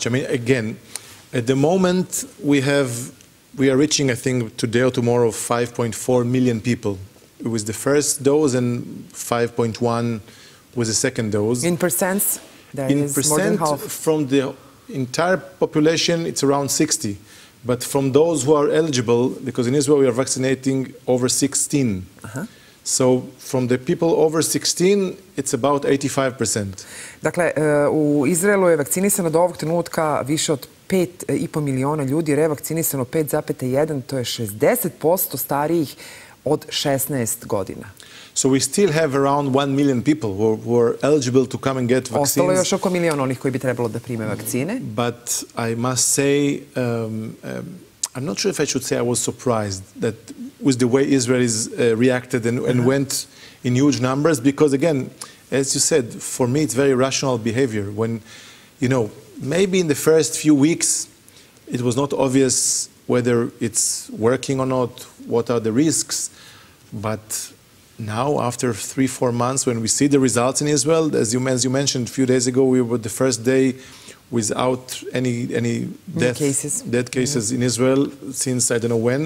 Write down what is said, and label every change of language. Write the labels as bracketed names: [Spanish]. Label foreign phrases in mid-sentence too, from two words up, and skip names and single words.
[English] I mean, again, at the moment, we are reaching, I think, today or tomorrow, 5.4 million people with the first dose and 5.1 with the second dose. In percents, that is more than half. From the entire population, it's around 60. But from those who are eligible, because in Israel we are vaccinating over 16. So from the people over 16, it's about 85%. [Serbian] Dakle, u Izraelu je vakcinisano do ovog trenutka više od 5,5 miliona ljudi, revakcinisano 5,1, to je 60% starijih od 16 godina. [English] So we still have around 1 million people who are eligible to come and get vaccines. [Serbian] Ostalo je još oko milion onih koji bi trebalo da prime vakcine. [English] But I must say, I'm not sure if I should say I was surprised that with the way Israelis reacted and went in huge numbers, because again, as you said, for me it's very rational behavior. When, you know, maybe in the first few weeks it was not obvious whether it's working or not, what are the risks, but now after 3-4 months, when we see the results in Israel, as you mentioned a few days ago, we were the first day without any death cases in Israel since I don't know when.